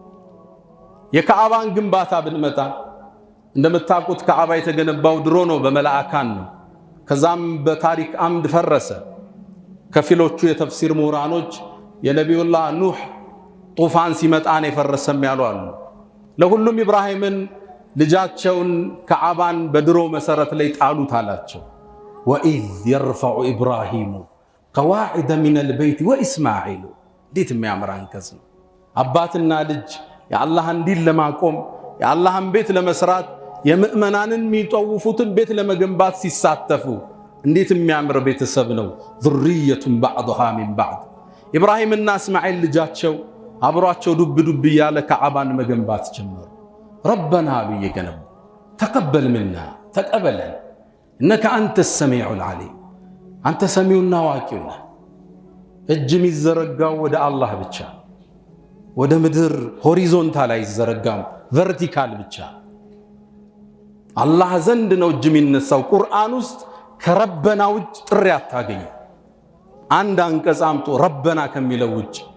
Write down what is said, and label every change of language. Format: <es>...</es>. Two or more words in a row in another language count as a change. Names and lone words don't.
<am>የካዕባን ግንባታ ብንመጣ እንደምታውቁት ካዕባ የተገነባው ድሮ ነው፣ በመላእካን ነው። ከዛም በታሪክ አምድ ፈረሰ። ከፊሎቹ የተፍሲር ምሁራኖች የነቢዩላህ ኑህ ጡፋን ሲመጣን የፈረሰም ያሉ አሉ። ለሁሉም ኢብራሂምን ልጃቸውን ካዕባን በድሮ መሰረት ላይ ጣሉት አላቸው።</am> <ar>وإذ يرفع إبراهيم القواعد من البيت وإسماعيل።</ar> <am>እንዴት የሚያምር አንቀጽ ነው! አባትና ልጅ የአላህን ዲን ለማቆም የአላህን ቤት ለመስራት የምእመናንን የሚጠውፉትን ቤት ለመገንባት ሲሳተፉ እንዴት የሚያምር ቤተሰብ ነው።</am> <ar>ذرية بعضها من بعض</ar> <am>ኢብራሂምና እስማኤል ልጃቸው አብሯቸው ዱብ ዱብ ያለ ከዓባን መገንባት ጀመሩ። ረበና ብየገነቡ</am> <ar>تقبل منا</ar> <am>ተቀበለን እነከ አንተ</am> <ar>السميع العليم</ar> <am>አንተ ሰሚውና አዋቂው ነህ። እጅ የሚዘረጋው ወደ አላህ ብቻ ወደ ምድር ሆሪዞንታል አይዘረጋም፣ ቨርቲካል ብቻ አላህ ዘንድ ነው እጅ የሚነሳው። ቁርአን ውስጥ ከረበና ውጭ ጥሪ አታገኝ። አንድ አንቀጽ አምጦ ረበና ከሚለው ውጭ</am>